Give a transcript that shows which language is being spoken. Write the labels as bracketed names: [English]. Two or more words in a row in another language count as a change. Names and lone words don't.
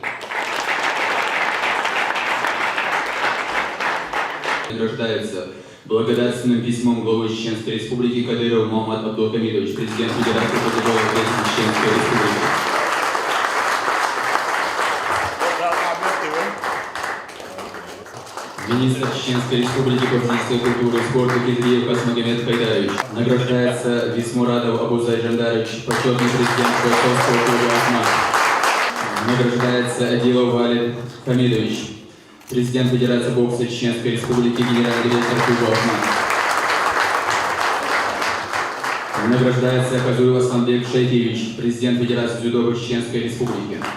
[Russian] Награждается благодарственным письмом главы Чеченской Республики Кадыров Мухаммад Абдулхамидович, президент Федерации футбола Чеченской Республики. Министр Чеченской Республики по физической культуре и спорту Кедриев Касмагомед Хайдарович. Награждается Висмурадов Абузай Жандарович, почетный президент бойцовского клуба «Ахмат». Награждается Адилов Валид Хамидович, президент Федерации бокса Чеченской Республики, генеральный директор клуба «Ахмат». Награждается Казуев Асланбек Шайхевич, президент Федерации дзюдо Чеченской Республики.